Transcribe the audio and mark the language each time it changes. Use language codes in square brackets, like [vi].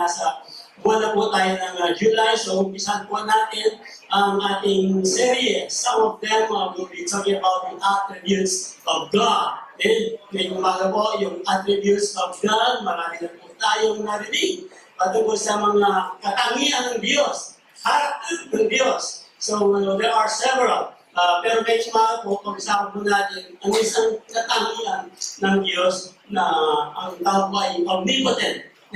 [tl] Nasa buwan na po tayo ng July, so umpisahan po natin ang ating serye. [en] Some of them will be talking about the attributes of God. [tl] And ngayong umaga po, yung [en] attributes of God, [tl] marami na po tayong narinig patungkol sa mga katangian ng Diyos, character ng Diyos. [en] So there are several. [tl] Pero ngayong umaga po, pag-usapan po natin ang isang katangian ng Diyos na ang tawag ay omnipotent.